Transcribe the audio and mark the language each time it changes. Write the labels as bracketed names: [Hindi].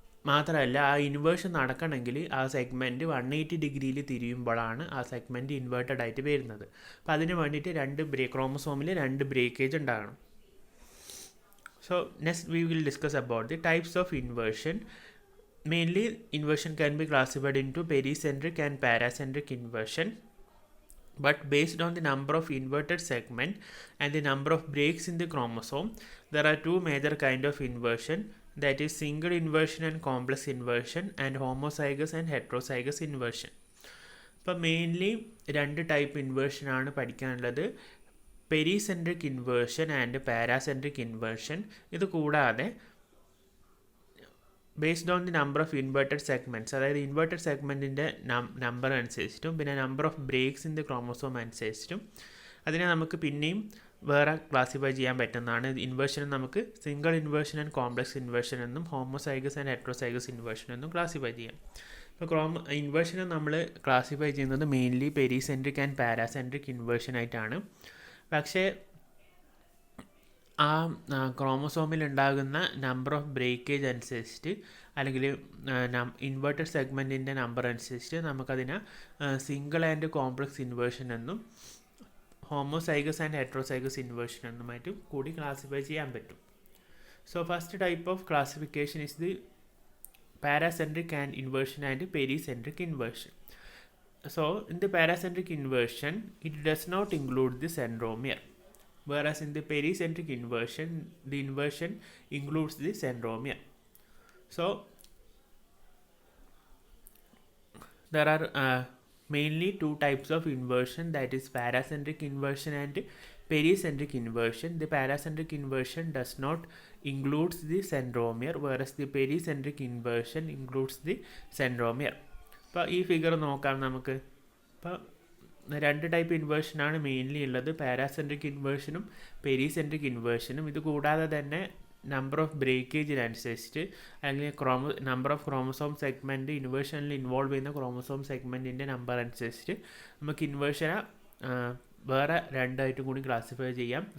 [Malayalam] മാത്രമല്ല ആ ഇൻവേർഷൻ നടക്കണമെങ്കിൽ ആ സെഗ്മെൻറ്റ് 180 ഡിഗ്രിയിൽ തിരിയുമ്പോഴാണ് ആ സെഗ്മെൻറ്റ് ഇൻവേർട്ടഡ് ആയിട്ട് വരുന്നത്. അപ്പോൾ അതിന് വേണ്ടിയിട്ട് ക്രോമസോമിൽ 2 ബ്രേക്കേജ് ഉണ്ടാകണം. [English] So next we will discuss about the types of inversion. Mainly inversion can be classified into pericentric and paracentric inversion. But based on the number of inverted segment and the number of breaks in the chromosome, there are two major kind of inversion, that is single inversion and complex inversion, and homozygous and heterozygous inversion. [Malayalam] അപ്പോൾ mainly 2 type inversion ആണ് പഠിക്കാനുള്ളത്, പെരിസെൻട്രിക് inversion and പാരാസെൻട്രിക് inversion. ഇത് കൂടാതെ [English] based on the number of inverted segments, [Malayalam] അതായത് inverted സെഗ്മെൻറ്റിൻ്റെ number അനുസരിച്ചിട്ടും പിന്നെ [English] number of breaks in the chromosome [Malayalam] അനുസരിച്ചിട്ടും അതിനെ നമുക്ക് പിന്നെയും വേറെ ക്ലാസിഫൈ ചെയ്യാൻ പറ്റുന്നതാണ്. ഇൻവേർഷൻ നമുക്ക് single inversion and complex inversion എന്നും ഹോമോസൈഗസ് ആൻഡ് ഹെട്രോസൈഗസ് ഇൻവേർഷൻ എന്നും ക്ലാസിഫൈ ചെയ്യാം. ഇപ്പോൾ ഇൻവേർഷനെ നമ്മൾ ക്ലാസിഫൈ ചെയ്യുന്നത് മെയിൻലി പെരിസെൻട്രിക് ആൻഡ് പാരാസെൻട്രിക് ഇൻവേർഷൻ ആയിട്ടാണ്. പക്ഷേ ആ ക്രോമസോമിൽ ഉണ്ടാകുന്ന നമ്പർ ഓഫ് ബ്രേക്കേജ് അനുസരിച്ചിട്ട് അല്ലെങ്കിൽ ഇൻവേർട്ടഡ് സെഗ്മെൻറ്റിൻ്റെ നമ്പർ അനുസരിച്ചിട്ട് നമുക്കതിനെ സിംഗിൾ ആൻഡ് കോംപ്ലക്സ് ഇൻവേർഷൻ എന്നും ഹോമോസൈഗസ് ആൻഡ് ഹെട്രോസൈഗസ് ഇൻവേർഷൻ എന്നുമായിട്ടും കൂടി ക്ലാസിഫൈ ചെയ്യാൻ പറ്റും. [English] So first type of classification is the paracentric and inversion and pericentric inversion. So in the paracentric inversion, it does not include the centromere, whereas in the pericentric inversion, the inversion includes the centromere. So there are mainly 2 types of inversion, that is paracentric inversion and pericentric inversion. The paracentric inversion does not includes the centromere, whereas the pericentric inversion includes the centromere. [Malayalam] അപ്പോൾ ഈ figure നോക്കാം നമുക്ക്. ഇപ്പോൾ 2 type ഇൻവേർഷനാണ് mainly ഉള്ളത്, പാരാസെൻട്രിക് ഇൻവേർഷനും പെരിസെൻട്രിക് ഇൻവേർഷനും. ഇത് കൂടാതെ തന്നെ number of ബ്രേക്കേജിനനുസരിച്ചിട്ട് അല്ലെങ്കിൽ number of chromosome segment ഇൻവേർഷനിൽ involve ചെയ്യുന്ന ക്രോമസോം സെഗ്മെൻറ്റിൻ്റെ നമ്പർ അനുസരിച്ചിട്ട് നമുക്ക് ഇൻവേർഷനെ വേറെ 2 ആയിട്ടും കൂടി ക്ലാസിഫൈ ചെയ്യാം.